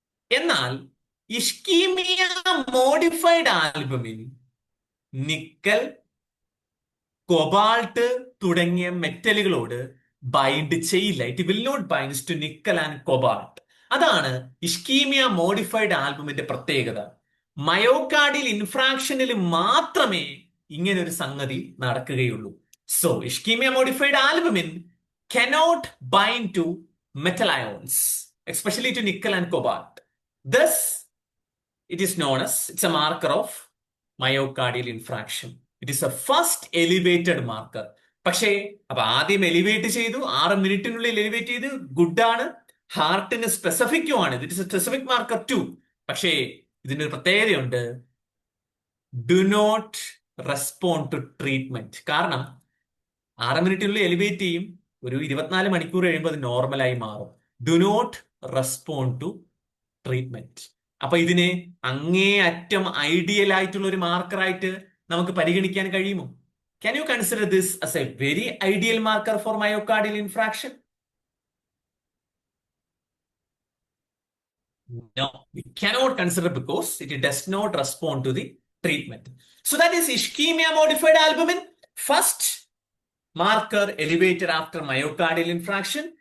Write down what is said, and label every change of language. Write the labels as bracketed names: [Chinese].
[Malayalam] എന്നാൽ ഇഷ്കീമിയ modified albumin nickel, cobalt തുടങ്ങിയ മെറ്റലുകളോട് bind ചെയ്യില്ല. [English] It will not binds to nickel and cobalt. [Malayalam] അതാണ് ഇഷ്കീമിയ modified ആൽബുമിന്റെ പ്രത്യേകത. മയോകാർഡിയൽ ഇൻഫ്രാക്ഷനിൽ മാത്രമേ ഇങ്ങനെ ഒരു സംഗതി നടക്കുകയുള്ളൂ. [English] So ischaemia modified albumin cannot bind to metal ions, especially to nickel and cobalt. Thus, it is known as, it's a marker of myocardial infraction. It is a first elevated marker. [Malayalam] പക്ഷേ അപ്പൊ ആദ്യം elevate ചെയ്തു, 6 മിനിറ്റിനുള്ളിൽ elevate ചെയ്ത്, good ആണ്, ഹാർട്ടിന് സ്പെസിഫിക്കും ആണ്. [English] It is a specific marker too. [Malayalam] പക്ഷേ ഇതിനൊരു പ്രത്യേകതയുണ്ട്, [English] Do not respond to treatment. [Malayalam] കാരണം 6 മിനിറ്റിനുള്ളിൽ എലിവേറ്റ് ചെയ്യും, ഒരു 24 മണിക്കൂർ കഴിയുമ്പോൾ അത് നോർമലായി മാറും. [English] Do not respond to treatment. [Malayalam] അപ്പൊ ഇതിനെ അങ്ങേ അറ്റം ഐഡിയൽ ആയിട്ടുള്ള ഒരു മാർക്കറായിട്ട് നമുക്ക് പരിഗണിക്കാൻ കഴിയുമോ? [English] Can you consider this as a very ideal marker for myocardial infraction? No, we cannot consider because it does not respond to the treatment. So that is ischemia modified albumin, first marker elevated after myocardial infarction.